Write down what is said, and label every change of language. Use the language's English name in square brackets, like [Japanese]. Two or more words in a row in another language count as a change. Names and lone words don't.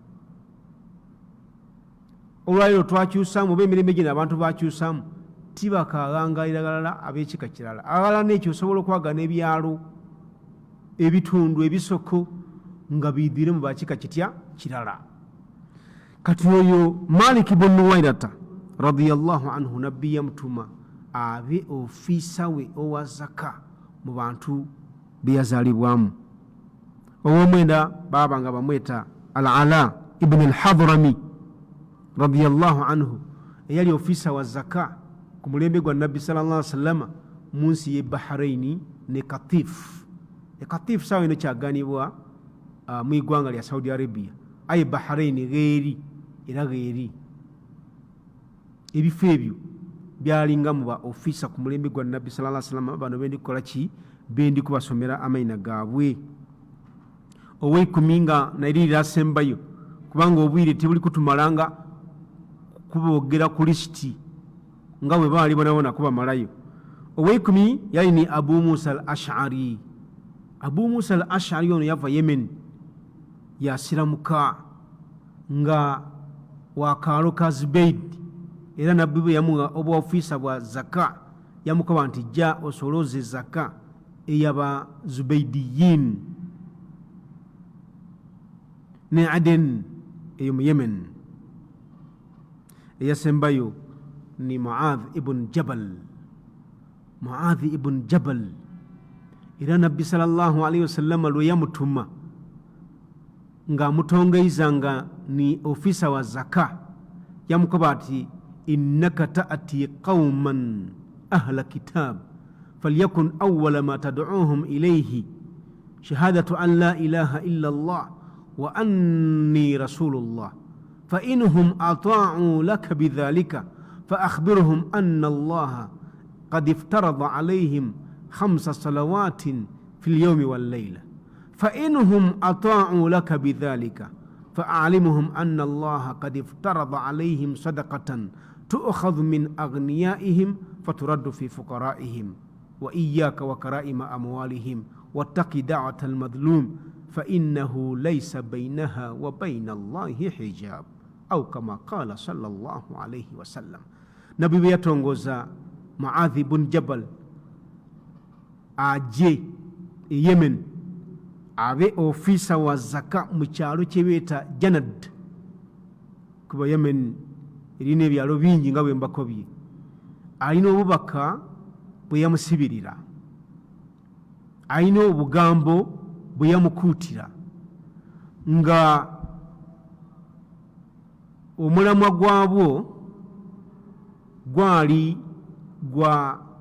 [Ganda] Olwaleero twakyusaamu oba emirembe gino abantu bakyusaamu, tibakawangayira balala ab'ekika kirala. Abalala n'ekyo osobola okwagana ebyalo, ebitundu, ebisoko nga biidire mu bakika kitya kirala. Kati oyo Malik ibn Nuwairata [Arabic] رضي الله عنه, [Ganda] Nabbi yamutuma abe ofisa we owa zaka mu bantu be yazaalibwamu. Ow'omwenda babanga bamweta Al-Ala ibn al-Hadrami [Arabic] رضي الله عنه, [Ganda] eyali ofisa wa zaka ku mulembe gwa Nabbi [Arabic] صلى الله عليه وسلم [Ganda] mu nsi y'e Bahraini ne Katif. Katif saawa eno kyaganibwa mu igwanga lya Saudi Arabia, aye Bahraini geeri era geeri. Ebifo ebyo byalinga mu ba ofisa ku mulembe gwa Nabbi [Arabic] صلى الله عليه وسلم. [Ganda] Bano bendi kukola ki? Bendi kubasomera amayina gaabwe. Ow'ekumi nga nairira asembayo, kubanga obwire tebuli kutumalanga kubogera ku lisiti nga bwe baali bonabona kubamalayo. Ow'ekumi yali ni Abu Musa al-Ash'ari. Abu Musa al-Ash'ari ono yava Yemen, yasiramuka nga wakaalo ka Zubayd, era Nabbi bwe yamuwa obwa ofisa bwa zaka yamukaba nti jja osolooze zaka eyaba Zubaydiyin. ne Aden eyo mu Yemen. Eyasembayo ni Muadh ibn Jabal. Muadh ibn Jabal era Nabbi [Arabic] صلى الله عليه وسلم [Ganda] lwe yamutuma nga mutongeizanga ni ofisa wa zaka, yamukoba ati [Arabic] إنك تأتي قوما أهل كتاب فليكن أول ما تدعوهم إليه شهادة أن لا إله إلا الله وأني رسول الله فإنهم أطاعوا لك بذلك فأخبرهم أن الله قد افترض عليهم 5 صلوات في اليوم والليلة فإنهم أطاعوا لك بذلك فأعلمهم أن الله قد افترض عليهم صدقة تؤخذ من أغنيائهم فترد في فقرائهم وإياك وكرائم أموالهم واتق دعوة المظلوم فإنه ليس بينها وبين الله حجاب أو كما قال صلى الله عليه وسلم. [Ganda] نبي بيتونغوزا معاذ بن جبل aje Yemen abe ofisa wa zaka mu kyalo kyebeta Janad kuba Yemen erina ebyalo bingi nga bwe mbakobye. Alina obubaka bwe yamusibirira, alina obugambo bwe yamukuutira nga omulamwa gwabwo gwali gwa